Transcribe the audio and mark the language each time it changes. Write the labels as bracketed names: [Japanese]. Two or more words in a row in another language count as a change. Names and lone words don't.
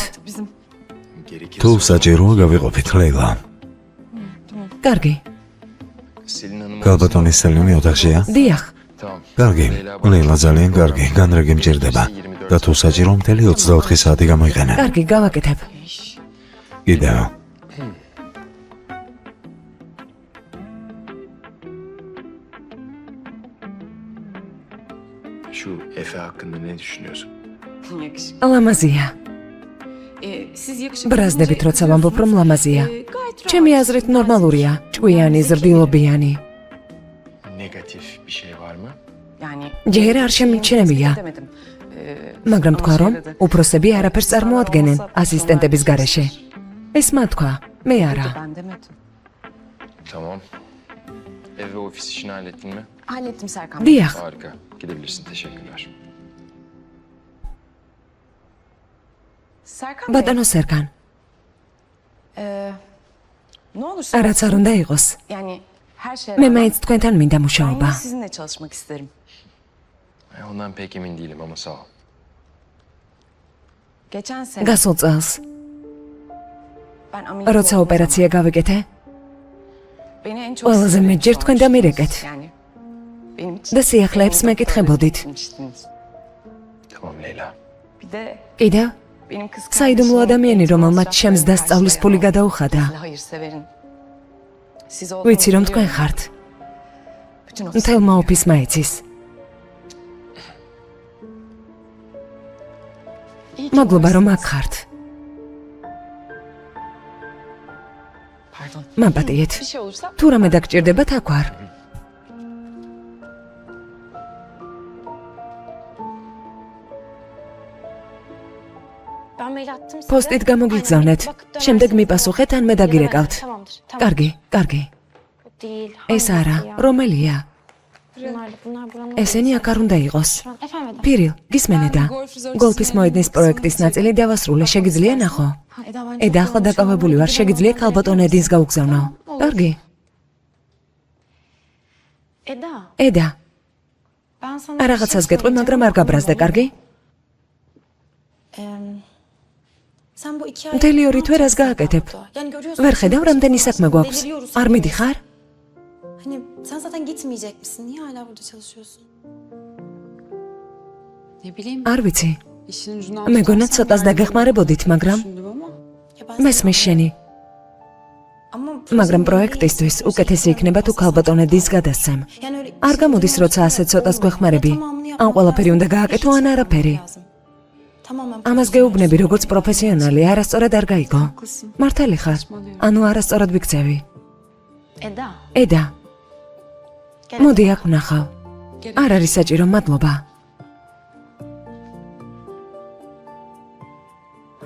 [Georgian] თუ საჭიროა გავიყოფით, ლეილა. კარგი. ქალბატონი სელინი ოთახშია? დიახ. კარგი. ლეილა ძალიან კარგი. განრეგი მჭირდება. და თუ საჭირო მთელი 24 საათი გამოიყენე. კარგი, გავაკეთებ. კიდევ. [Turkish] Şu Efe hakkında ne düşünüyorsun? [Georgian] ლამაზია. ბრაზდებით როცა ვამბობ რომ ლამაზია. ჩემი აზრით ნორმალურია. ჭკვიანი, ზრდილობიანი. [Turkish] Negatif bir şey var mı? [Georgian] ჯერ არ შემიჩნევია. მაგრამ თქვა რომ უფროსები არაფერს წარმოადგენენ ასისტენტების გარეშე. ეს მათ თქვა, მე არა. [Turkish] Tamam. Ev ve ofis işini hallettin mi? Hallettim Serkan. [Georgian] დიახ. [Turkish] Harika. Gidebilirsin. Teşekkürler. Serkan [Georgian] ბატონო სერკან, [Turkish] ne olursa [Georgian] რაც არ უნდა იყოს. [Turkish] yani her şey [Georgian] მე მაინც თქვენთან მინდა [Turkish] ben [Georgian] მუშაობა. [Turkish] yine sizinle çalışmak isterim. Ondan pek emin değilim ama sağ ol. Geçen sene [Georgian] გასულ წელს, [Turkish] ben ameliyat [Georgian] როცა [Turkish] olduğum [Georgian] ოპერაცია გავიკეთე, [Turkish] zaman beni en çok [Georgian] ყველაზე [Turkish] siz [Georgian] მეტჯერ თქვენ [Turkish] çalıştınız. [Georgian] დამირეკეთ. [Turkish] Yani benim için [Georgian] და სიახლეებს მეკითხებოდით. [Turkish] etmiştiniz. Tamam Leyla. Bir de [Georgian] კიდევ [Turkish] benim kız [Georgian] საიდუმლო ადამიანი, რომელმაც ჩემს დასწავლის ფული გადაუხადა. [Turkish] Hayırseverin. Siz [Georgian] ვიცი რომ თქვენ ხართ. [Turkish] bütün o [Georgian] მთელმა ოფისმა იცის. [Turkish] İyi ki [Georgian] მადლობა რომ [Turkish] varsınız. [Georgian] აქ ხართ. [Turkish] Pardon. [Georgian] მაპატიეთ. [Turkish] Bir şey olursa [Georgian] თუ რამე დაგჭირდებათ აქ ვარ. [Turkish] Ben mail attım size. [Georgian] Post-it გამოგიგზავნეთ. [Turkish] Aynen, bakıp [Georgian] შემდეგ [Turkish] dönersiniz. [Georgian] მიპასუხეთ ან მე [Turkish] Ya da ben- [Georgian] დაგირეკავთ. [Turkish] Tamamdır. Tamam. [Georgian] კარგი, კარგი. [Turkish] Bu değil. [Georgian] ეს [Turkish] Hangisi [Georgian] არა, [Turkish] ya? [Georgian] რომელია? [Turkish] Bunlar buranın. [Georgian] ესენი აქ არ უნდა იყოს. [Turkish] Efendim. [Georgian] პირილ, გისმენედა? გოლფის მოედნის პროექტის ნაწილი დავასრულე, შეგიძლია ნახო? [Turkish] Eda ben [Georgian] ედა ახლა დაკავებული ვარ, შეგიძლია ქალბატონ ედის გაუგზავნო. კარგი. Eda. ედა, [Turkish] Ben sana [Georgian] რაღაცას გეტყვი, მაგრამ არ გაბრაზდე, კარგი? [Turkish] Sen bu 2 ay [Georgian] მთელი ორი თვე რას გააკეთებ? [Turkish] Yani görüyorsun. [Georgian] ვერ ხედავ რამდენი საქმე გვაქვს. [Turkish] Deliriyoruz. [Georgian] არ მიდიხარ? [Turkish] Hani sen zaten gitmeyecek misin? Niye hala burada çalışıyorsun? Ne bileyim, [Georgian] არ ვიცი. [Turkish] işin ucundan [Georgian] მეგონა [Turkish] tutarsan [Georgian] ცოტას [Turkish] belki [Georgian] დაგეხმარებოდით, მაგრამ [Turkish] düşündüm ama Ya ben [Georgian] მესმის შენი. [Turkish] ama [Georgian] მაგრამ პროექტისთვის უკეთესი იქნება თუ ქალბატონ ედის გადასცემ. [Turkish] Yani öyle [Georgian] არ გამოდის როცა ასე ცოტას გვეხმარები. ან ყველაფერი უნდა გააკეთო, ან არაფერი. [Turkish] Tamamen. [Georgian] ამას გეუბნები როგორც პროფესიონალი, არასწორად არ გაიგო. [Turkish] haklısın. [Georgian] მართალი ხარ? ანუ არასწორად ვიქცევი. Eda. ედა, [Turkish] Gel. [Georgian] მოდი აქ ვნახავ. არ არის საჭირო, მადლობა.